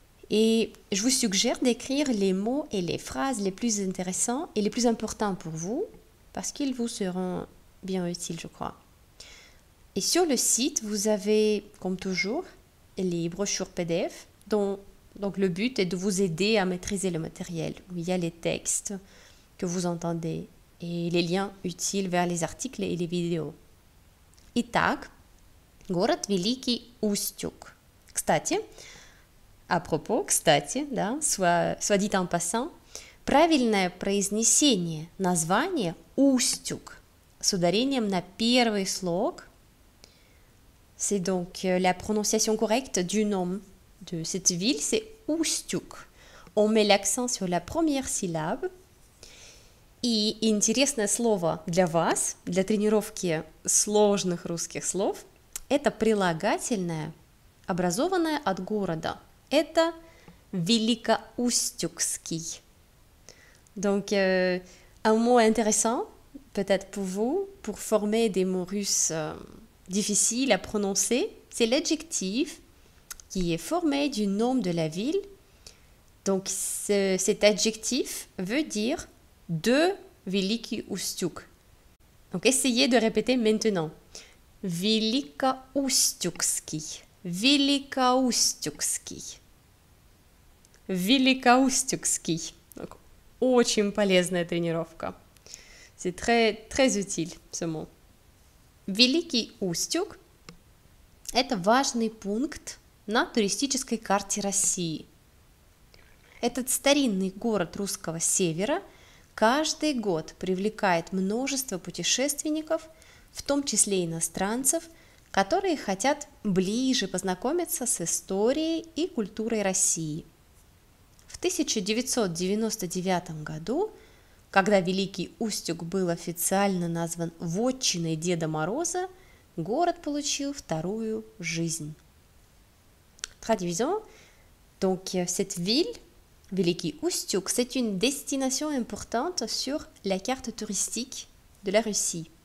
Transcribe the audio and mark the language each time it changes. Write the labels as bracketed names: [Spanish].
[French] Et je vous suggère d'écrire les mots et les phrases les plus intéressants et les plus importants pour vous, parce qu'ils vous seront bien utiles, je crois. Et sur le site, vous avez, comme toujours, les brochures PDF, dont donc le but est de vous aider à maîtriser le matériel, où il y a les textes que vous entendez et les liens utiles vers les articles et les vidéos. [Russian] Итак, город Великий Устюг. Кстати, [French] à propos, [Russian] кстати, да, [French] soit dit en passant, [Russian] правильное произнесение названия Устюг с ударением на первый слог, [French] c'est donc la prononciation correcte du nom de cette ville, c'est Устюг. On met l'accent sur la première syllabe. [Russian] И интересное слово для вас, для тренировки сложных русских слов, это прилагательное, образованное от города. Это Великоустюгский. [French] Donc, un mot intéressant, peut-être pour vous, pour former des mots russes difficiles à prononcer, c'est l'adjectif qui est formé du nom de la ville. Donc, cet adjectif veut dire de Великий Устюг. Donc, essayez de répéter maintenant. [Russian] Великоустюгский. Великоустюгский. Великоустюгский. Donc, очень полезная тренировка. [French] C'est très, très utile, ce mot. [Russian] Великий Устюг – это важный пункт на туристической карте России. Этот старинный город русского севера каждый год привлекает множество путешественников, в том числе иностранцев, которые хотят ближе познакомиться с историей и культурой России. В 1999 году, когда Великий Устюг был официально назван вотчиной Деда Мороза, город получил вторую жизнь. [French] Traduisons, donc cette ville, Великий Устюг, c'est une destination importante sur la carte touristique de la Russie.